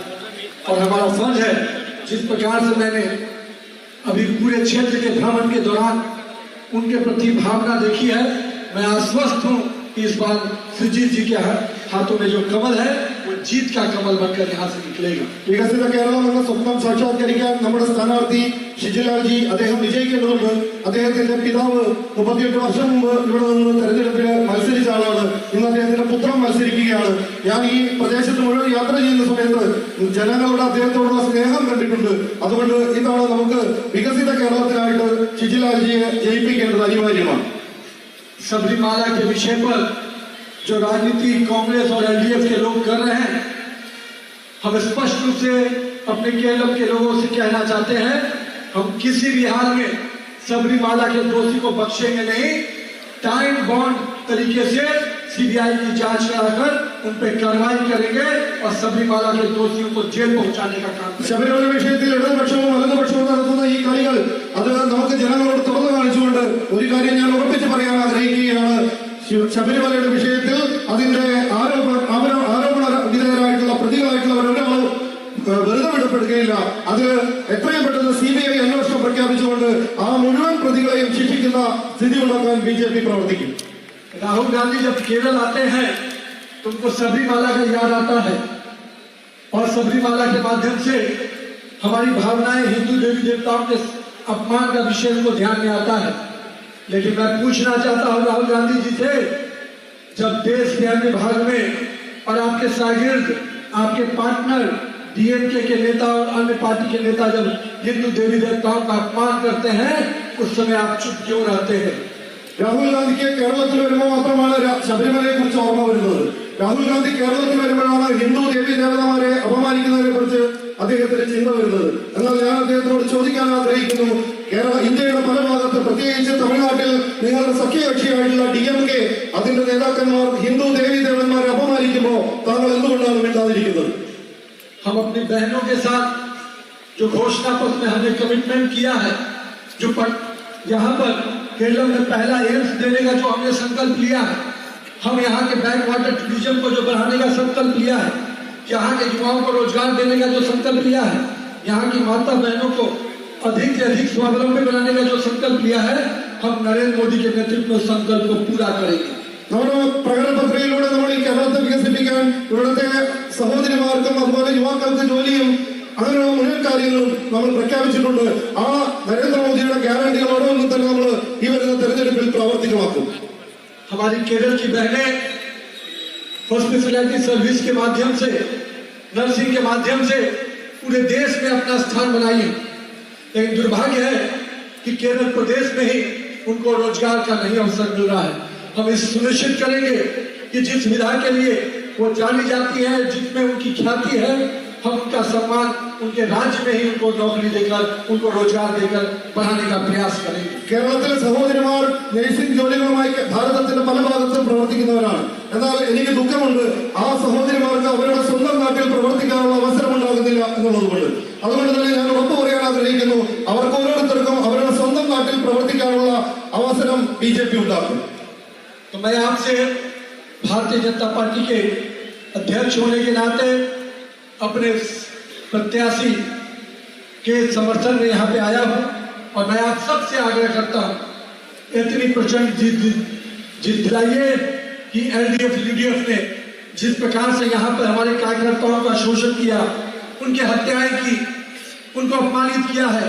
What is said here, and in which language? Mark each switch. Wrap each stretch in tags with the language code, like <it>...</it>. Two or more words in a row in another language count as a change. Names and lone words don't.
<hi>और हमारा फर्ज है, जिस प्रकार से मैंने अभी पूरे क्षेत्र के भ्रमण के दौरान उनके प्रति भावना देखी है, मैं आश्वस्त हूँ कि इस बार सुजीत जी के हाथों में जो कमल है वो जीत का कमल बनकर यहाँ से निकलेगा.</hi> <ml>വികസിത കേരളം എന്ന സ്വപ്നം സാക്ഷാത്കരിക്കാൻ നമ്മുടെ സ്ഥാനാർത്ഥി ഷിജിലാൽജി അദ്ദേഹം വിജയിക്കേണ്ടതുണ്ട്. അദ്ദേഹത്തിന്റെ പിതാവ് 38 വർഷം മുമ്പ് ഇവിടെ നിന്ന് തെരഞ്ഞെടുപ്പിൽ മത്സരിച്ച ആളാണ്. ഇന്ന് അദ്ദേഹത്തിന്റെ പുത്രൻ മത്സരിക്കുകയാണ്. ഞാൻ ഈ പ്രദേശത്ത് മുഴുവൻ യാത്ര ചെയ്യുന്ന സമയത്ത് ജനങ്ങളുടെ അദ്ദേഹത്തോടുള്ള സ്നേഹം കണ്ടിട്ടുണ്ട്. അതുകൊണ്ട് ഇതാണ് നമുക്ക് വികസിത കേരളത്തിനായിട്ട് ഷിജിലാൽജിയെ ജയിപ്പിക്കേണ്ടത് അനിവാര്യമാണ്.</ml> <hi>सबरीमाला के विषय पर जो राजनीति कांग्रेस और एलडीएफ के लोग कर रहे हैं, हम स्पष्ट रूप से अपने केरल के लोगों से कहना चाहते हैं, हम किसी भी हाल में सबरीमाला के दोषी को बख्शेंगे नहीं.</hi> <en>time bound</en> <hi>तरीके से सीबीआई की जांच कराकर उन पर कार्रवाई करेंगे और सबरीमाला के दोषियों को जेल पहुंचाने का काम.</hi> <ml>ശബരിമല വിഷയത്തിൽ ഇടതുപക്ഷവും വലതുപക്ഷവും നടത്തുന്ന ഈ കളികൾ അത് നമുക്ക് ജനങ്ങളോട് തുറന്നു കാണിച്ചുകൊണ്ട് ഒരു കാര്യം ഞാൻ ഉറപ്പിച്ച് പറയാൻ ആഗ്രഹിക്കുകയാണ്. ശബരിമലയുടെ വിഷയത്തിൽ അതിന്റെ ആരോപണ വിധേയരായിട്ടുള്ള പ്രതികളായിട്ടുള്ളവരൊരാളും വെറുതെ വിടപ്പെടുകയില്ല. അത് എത്രയും പെട്ടെന്ന് CBI അന്വേഷണം പ്രഖ്യാപിച്ചുകൊണ്ട് ആ മുഴുവൻ പ്രതികളെയും ശിക്ഷിക്കുന്ന സ്ഥിതി ഉണ്ടാക്കാൻ BJP പ്രവർത്തിക്കും.</ml> <hi>राहुल गांधी जब केरल आते हैं तो उनको सबरीमाला का याद आता है और सबरीमाला के माध्यम से हमारी भावनाएं हिंदू देवी देवताओं के अपमान का विषय उनको ध्यान में आता है. लेकिन मैं पूछना चाहता हूं राहुल गांधी जी से, जब देश के अन्य भाग में और आपके शागिर्द, आपके पार्टनर डीएमके के नेता और अन्य पार्टी के नेता जब हिंदू देवी देवताओं का अपमान करते हैं, उस समय आप चुप क्यों रहते हैं?</hi> <ml>രാഹുൽ ഗാന്ധിക്ക് കേരളത്തിൽ വരുമ്പോൾ മാത്രമാണ് ശബരിമലയെ കുറിച്ച് ഓർമ്മ വരുന്നത്. രാഹുൽ ഗാന്ധി കേരളത്തിൽ വരുമ്പോഴാണ് ഹിന്ദു ദേവി ദേവതമാരെ അപമാനിക്കുന്നതിനെ കുറിച്ച് അദ്ദേഹത്തിന് ചിന്ത വരുന്നത്. എന്നാൽ ഞാൻ അദ്ദേഹത്തിനോട് ചോദിക്കാൻ ആഗ്രഹിക്കുന്നു, ഇന്ത്യയുടെ പല ഭാഗത്ത് പ്രത്യേകിച്ച് തമിഴ്നാട്ടിൽ നിങ്ങളുടെ സഖ്യകക്ഷിയായിട്ടുള്ള DMK അതിന്റെ നേതാക്കന്മാർ ഹിന്ദു ദേവി ദേവന്മാരെ അപമാനിക്കുമ്പോൾ താങ്കൾ എന്തുകൊണ്ടാണ് മിണ്ടാതിരിക്കുന്നത്?</ml> <hi>हम अपनी बहनों के साथ जो घोषणा पत्र में हमने कमिटमेंट किया है, जो यहाँ पर केरल में पहला एम्स देने का जो हमने संकल्प लिया है, हम यहाँ के</hi> <en>back water tourism</en> <hi>को जो बढ़ाने का संकल्प लिया है, यहाँ के युवाओं को रोजगार देने का जो संकल्प लिया है, यहाँ की माता बहनों को अधिक से अधिक स्वावलंबी बनाने का जो संकल्प लिया है, हम नरेंद्र मोदी के नेतृत्व में संकल्प को पूरा करेंगे.</hi> <ml>നമ്മുടെ പ്രകടന പത്രികയിലൂടെ നമ്മൾ ഈ കേരളത്തെ വികസിപ്പിക്കാൻ ഇവിടുത്തെ സഹോദരിമാർക്കും അതുപോലെ യുവാക്കൾക്ക് ജോലിയും അങ്ങനെയുള്ള മുഴുവൻ കാര്യങ്ങളും നമ്മൾ പ്രഖ്യാപിച്ചിട്ടുണ്ട്. ആ നരേന്ദ്രമോദിയുടെ ഗ്യാരണ്ടികളോടൊന്നും തന്നെ നമ്മൾ ഈ വരുന്ന തെരഞ്ഞെടുപ്പിൽ പ്രാവർത്തികമാക്കും.</ml> <hi>हमारी केरल की बहनें</hi> <en>hospitality service</en> <hi>के माध्यम से, नर्सिंग के माध्यम से पूरे देश में अपना स्थान बनाई है. लेकिन दुर्भाग्य है कि केरल प्रदेश में ही उनको रोजगार का नहीं अवसर मिल रहा है. हम इस सुनिश्चित करेंगे कि जिस विधा के लिए वो जानी जाती है, जिसमें उनकी ख्याति है, हम उनका सम्मान उनके राज्य में ही उनको नौकरी देकर, उनको रोजगार देकर बढ़ाने का प्रयास करेंगे.</hi> <ml>കേരളത്തിലെ സഹോദരിമാർ നഴ്സിംഗ് ജോലികളുമായി ഭാരതത്തിന്റെ പല ഭാഗത്തും പ്രവർത്തിക്കുന്നവരാണ്. എന്നാൽ എനിക്ക് ദുഃഖമുണ്ട്, ആ സഹോദരിമാർക്ക് അവരുടെ സ്വന്തം നാട്ടിൽ പ്രവർത്തിക്കാനുള്ള അവസരം ഉണ്ടാകുന്നില്ല എന്നുള്ളതുകൊണ്ട്. അതുകൊണ്ട് തന്നെ ഞാൻ ഉറപ്പ് പറയാൻ ആഗ്രഹിക്കുന്നു, അവർക്ക് ഓരോരുത്തർക്കും അവരുടെ സ്വന്തം നാട്ടിൽ പ്രവർത്തിക്കാനുള്ള അവസരം BJP ഉണ്ടാക്കും.</ml> <hi>तो मैं आपसे भारतीय जनता पार्टी के अध्यक्ष होने के नाते अपने प्रत्याशी के समर्थन में यहाँ पे आया हूँ और मैं आप सबसे आग्रह करता हूँ, इतनी प्रचंड जीत दिलाइए कि LDF UDF ने जिस प्रकार से यहाँ पर हमारे कार्यकर्ताओं का शोषण किया, उनके हत्याएं की, उनको अपमानित किया है.</hi>